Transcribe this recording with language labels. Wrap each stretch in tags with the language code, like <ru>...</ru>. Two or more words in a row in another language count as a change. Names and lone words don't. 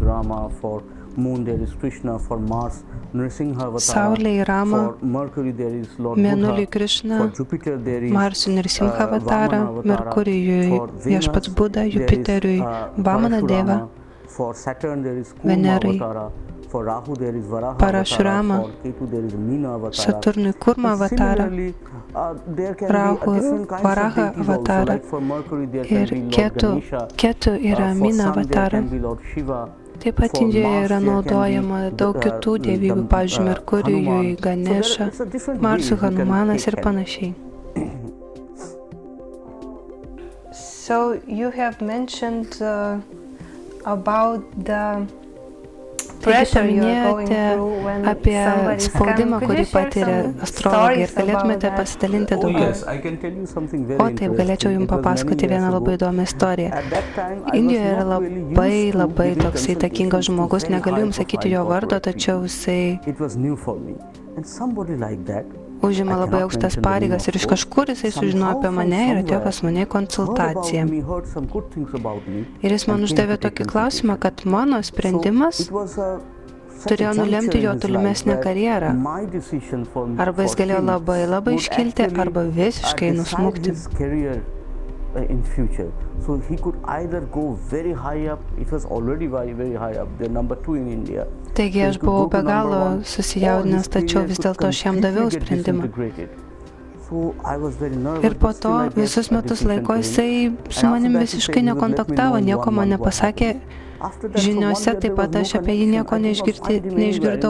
<lt>Saulei Rama, Mėnuliui Krišna, Marsui Nirsimha avatarą, Merkurijui viešpats Buda, Jupiteriui Vamana Deva, Venerai Parashurama, Saturnui Kurma avatarą, Rahu Varaha avatarą ir Ketu yra Mina avatarą. Taip pat Indijoje yra naudojama daug kitų dievybių, pavyzdžiui, Merkurijui, Ganeša, Marsui Hanumanas ir panašiai.</lt> <en>So you have mentioned about the</en> <lt>Taigi paminėjote apie spaudimą, kurį patiria astrologai ir galėtumėte pasidalinti daugiau. O taip, galėčiau jums papasakoti vieną labai įdomią istoriją. Indijoje yra labai toks įtakingas žmogus, negaliu jums sakyti jo vardo, tačiau jisai užima labai aukštas pareigas ir iš kažkur jisai sužinojo apie mane ir atėjo pas mane į konsultaciją. Ir jis man uždavė tokį klausimą, kad mano sprendimas turėjo nulemti jo tolimesnę karjerą. Arba jis galėjo labai iškilti, arba visiškai nusmukti.</lt> <en>In future, so he could either go very high up. It was already very high up. They're number 2 in India.</en> <lt>Taigi aš buvau be galo susijaudinęs, tačiau vis dėlto aš jam daviau sprendimą. Ir po to visus metus laiko jisai su manim visiškai nekontaktavo, nieko man nepasakė. Žiniuose taip pat aš apie jį nieko neišgirdau.</lt>